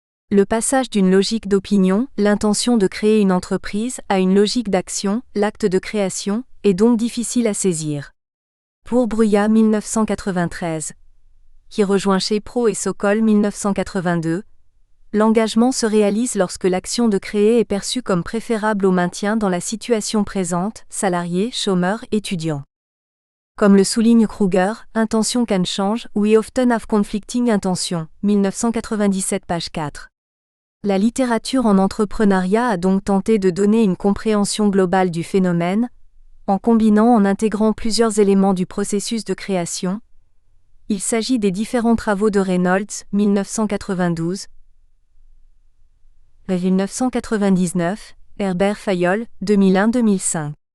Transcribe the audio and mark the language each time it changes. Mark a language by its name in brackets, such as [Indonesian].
[French] Le passage d'une logique d'opinion, l'intention de créer une entreprise, à une logique d'action, l'acte de création, est donc difficile à saisir. Pour Bruyat 1993, qui rejoint chez Pro et Sokol 1982, l'engagement se réalise lorsque l'action de créer est perçue comme préférable au maintien dans la situation présente, salarié, chômeur, étudiant. Comme le souligne Kruger, [English] intention can change, we often have conflicting intentions, 1997 page 4. [French] La littérature en entrepreneuriat a donc tenté de donner une compréhension globale du phénomène, en intégrant plusieurs éléments du processus de création. Il s'agit des différents travaux de Reynolds, 1992, 1999, Herbert Fayol, 2001-2005.